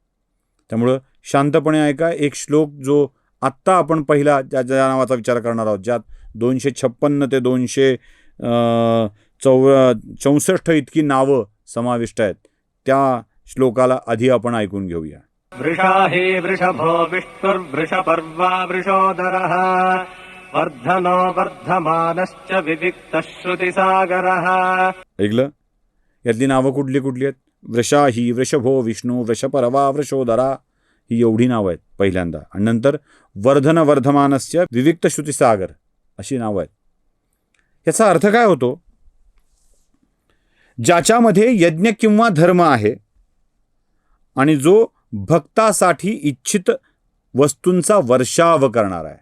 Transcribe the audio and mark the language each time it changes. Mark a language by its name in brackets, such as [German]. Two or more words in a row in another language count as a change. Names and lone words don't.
[Marathi] त्यामुळं शांतपणे ऐका. एक श्लोक जो आत्ता आपण पहिला ज्या नावाचा विचार करणार आहोत, ज्यात 256 ते 264 इतकी नावं समाविष्ट आहेत, त्या श्लोकाला आधी आपण ऐकून घेऊया. [Sanskrit] वृषाहि वृषभो विष्णुर्वृषपर्वा वृषोदरः वर्धनो वर्धमानश्च विविक्तः श्रुतिसागरः. [Marathi] ऐकलं? यातली नावं कुठली कुठली आहेत? [Sanskrit] वृषाहि, वृषभो, विष्णू, वृषपर्वा, वृषोदरा, [Marathi] ही एवढी नावं आहेत पहिल्यांदा. आणि नंतर वर्धन वर्धमानस्य विविक्त श्रुतिसागर अशी नावं आहेत. याचा अर्थ काय होतो? ज्याच्यामध्ये यज्ञ किंवा धर्म आहे आणि जो भक्तासाठी इच्छित वस्तूंचा वर्षाव करणार आहे.